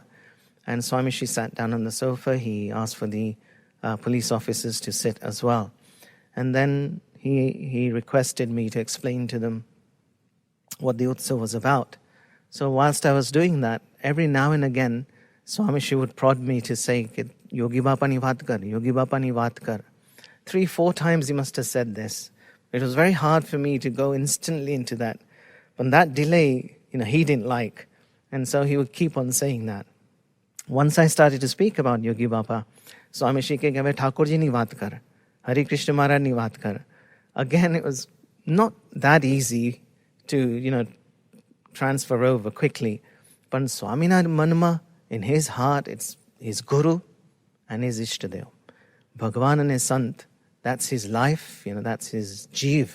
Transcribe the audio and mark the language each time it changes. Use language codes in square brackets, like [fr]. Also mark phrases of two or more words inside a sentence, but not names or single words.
[en] And Swami Shri sat down on the sofa. He asked for the police officers to sit as well. And then he requested me to explain to them what the Utsav was about. So whilst I was doing that, every now and again, Swami Shri would prod me to say, [gu] "યોગી બાપા ની વાત કર, યોગી બાપા ની વાત કર." [en] 3-4 times he must have said this. It was very hard for me to go instantly into that. But that delay, he didn't like. And so he would keep on saying that. Once I started to speak about Yogi Bapa, Swami Shri [gu] કે કહેવે ઠાકોરજી ની વાત કર, હરિ કૃષ્ણ મહારાજ ની વાત કર. [en] Again, it was not that easy to, transfer over quickly. But Swaminarayan Manma, in his heart, it's his Guru and his Ishtadev. Bhagavan and his Sant, that's his life, that's his Jeev.